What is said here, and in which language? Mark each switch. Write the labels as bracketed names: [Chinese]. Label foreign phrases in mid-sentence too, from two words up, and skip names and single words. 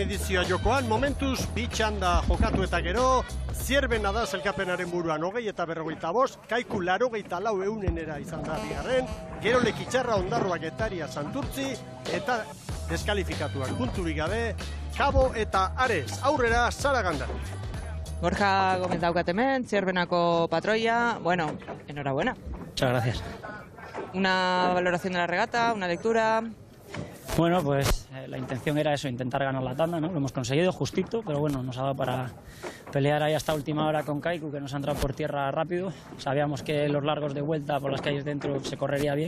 [Basque] edizioa jokoan, momentuz bi txanda jokatu eta gero, Zierbena da zelkapenaren buruan hogei eta berrogeita bost, Kaiku 84 eunenera izan da bigarren, gero Lekitxarra, Ondarroa, Getaria, Santurtzi, eta deskalifikatuak punturik gabe, Kabo eta Ares, aurrera Zaragandar. Borja Gómez daukat hemen, Zierbenako patroia, bueno, [Spanish] enhorabuena. Muchas gracias. Una valoración de la regata, una lectura. Bueno, pues la intención era eso, intentar ganar la tanda, ¿no? Lo hemos conseguido justito, pero bueno, nos ha dado para pelear ahí hasta última hora con Kaiku, que nos ha entrado por tierra rápido. Sabíamos que los largos de vuelta por las calles dentro se correría bien.